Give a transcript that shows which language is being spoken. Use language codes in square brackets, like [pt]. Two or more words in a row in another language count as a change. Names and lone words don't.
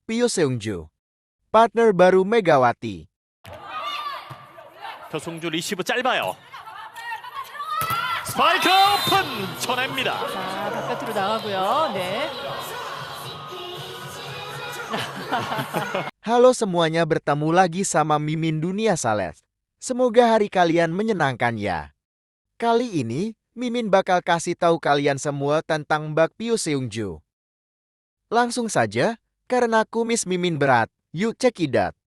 [id] Pyo Seung-ju, partner baru Megawati. [ko] 표승주 리시브 짧아요. 스파이크 오픈 쳐냅니다. 자, 바깥으로 나가고요. 네. [id] Halo semuanya, bertemu lagi sama Mimin Dunia Salet. Semoga hari kalian menyenangkan ya. Kali ini, Mimin bakal kasih tahu kalian semua tentang Mbak Pyo Seung-ju. Langsung saja, karena kumis Mimin berat, yuk cekidot.